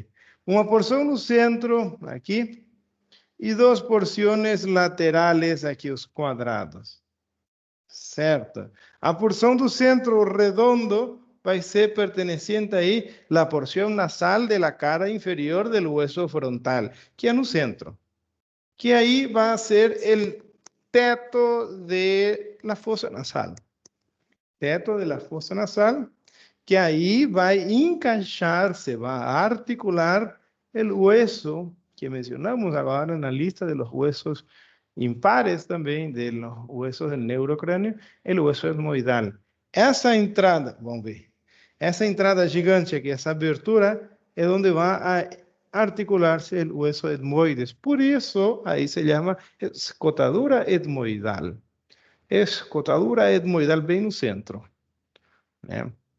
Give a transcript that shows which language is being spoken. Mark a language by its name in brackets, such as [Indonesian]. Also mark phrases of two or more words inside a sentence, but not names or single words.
[Portuguese] Uma porção no centro, aqui, e duas porções laterais, aqui, os quadrados. Certo? A porção do centro redondo vai ser perteneciente aí a porção nasal da cara inferior do hueso frontal, que é no centro. Que aí vai ser o teto [Spanish] de la fosa nasal. [Portuguese] Teto [Spanish] de la fosa nasal, [Portuguese] que aí vai encaixar-se, vai articular o hueso que mencionamos agora na lista [Spanish] de los huesos impares [Portuguese] também [Spanish] de los huesos del neurocrânio, el hueso etmoidal. [Portuguese] Essa entrada, vamos ver, essa entrada gigante aqui, essa abertura, é onde vai articular-se o hueso etmoides. Por isso, aí se chama escotadura etmoidal. Escotadura etmoidal bem no centro, né?